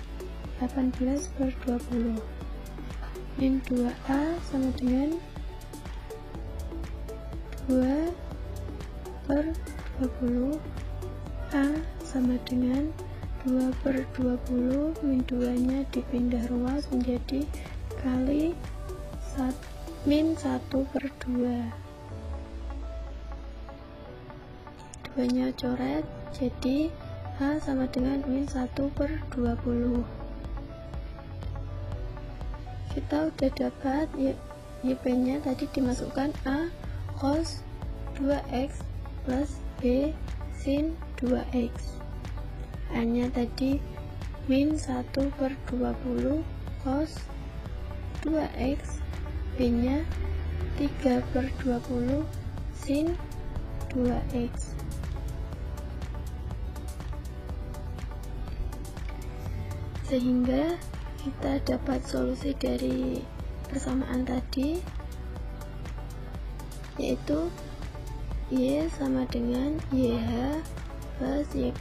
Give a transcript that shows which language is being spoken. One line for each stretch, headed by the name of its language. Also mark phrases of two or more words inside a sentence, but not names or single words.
Indonesian: 18/20, min 2A sama dengan 2/20, A sama dengan 2/20, min 2 nya dipindah ruas menjadi kali min 1/2, 2 nya coret, jadi A sama dengan min 1/20. Kita udah dapat YP nya tadi dimasukkan A cos 2x plus B sin 2x. A nya tadi min 1/20 cos 2x, B nya 3/20 sin 2x. Sehingga kita dapat solusi dari persamaan tadi, yaitu Y sama dengan YH plus YP.